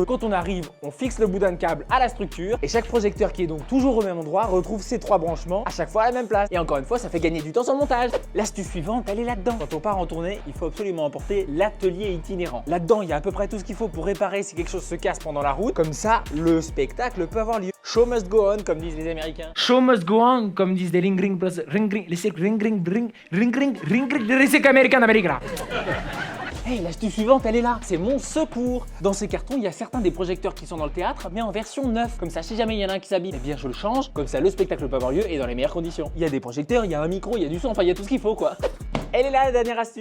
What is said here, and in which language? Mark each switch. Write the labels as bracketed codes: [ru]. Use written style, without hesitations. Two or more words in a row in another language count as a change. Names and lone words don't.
[fr] Quand on arrive, on fixe le boudin de câble à la structure, et chaque projecteur qui est donc toujours au même endroit retrouve ses 3 branchements à chaque fois à la même place. Et encore une fois, ça fait gagner du temps sur le montage. L'astuce suivante, elle est là-dedans. Quand on part en tournée, il faut absolument emporter l'atelier itinérant. Là-dedans, il y a à peu près tout ce qu'il faut pour réparer si quelque chose se casse pendant la route. Comme ça, le spectacle peut avoir lieu. [en] Show must go on, [fr] comme disent les Américains. [en] Show must go on, [fr] comme disent les ring ring plus ring ring, les cirques ring ring ring ring ring ring ring, les cirques américains d'Amérique là. Hey, l'astuce suivante, elle est là, c'est mon secours. Dans ces cartons, il y a certains des projecteurs qui sont dans le théâtre, mais en version neuve. Comme ça, si jamais il y en a un qui s'abîme, eh bien je le change, comme ça le spectacle peut avoir lieu et dans les meilleures conditions. Il y a des projecteurs, il y a un micro, il y a du son, enfin il y a tout ce qu'il faut quoi. Elle est là la dernière astuce.